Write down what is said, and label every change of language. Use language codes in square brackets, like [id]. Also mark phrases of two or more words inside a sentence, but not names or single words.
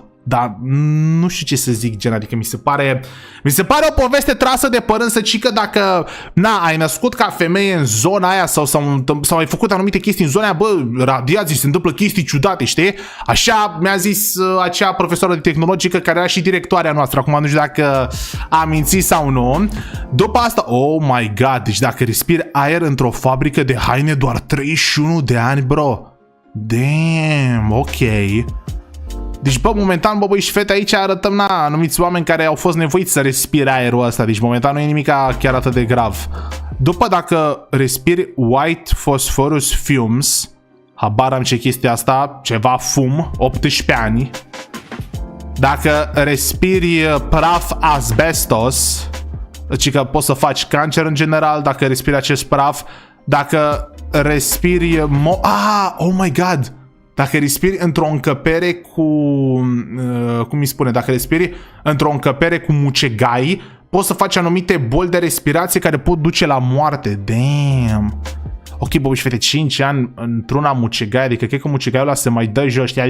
[ro] Dar nu știu ce să zic, gen, adică mi se pare o poveste trasă de păr, însă ci că dacă ai născut ca femeie în zona aia sau ai făcut anumite chestii în zona aia, bă, radiații, se întâmplă chestii ciudate, știi? Așa mi-a zis acea profesoară de tehnologică care era și directoarea noastră, acum nu știu dacă a mințit sau nu. După asta, [en] oh my god, [ro] deci dacă respiri aer într-o fabrică de haine doar 31 de ani, bro. [en] Damn, ok. [ro] Deci, bă, momentan, bă, băi și fete, aici arătăm anumiți oameni care au fost nevoiți să respire aerul ăsta. Deci, momentan nu e nimic chiar atât de grav. După, dacă respiri [en] white phosphorus fumes, [ro] habar am ce chestia asta, ceva fum, 18 ani. Dacă respiri praf asbestos, deci că poți să faci cancer în general dacă respiri acest praf. Dacă respiri [en] oh my god! [ro] Dacă respiri într-o încăpere cu... cum îi spune? Dacă respiri într-o încăpere cu mucegai, poți să faci anumite boli de respirație care pot duce la moarte. Damn! Ok, bă, și fete, 5 ani într-una mucegai, adică cred că mucegaiul ăla se mai dă jos, știi?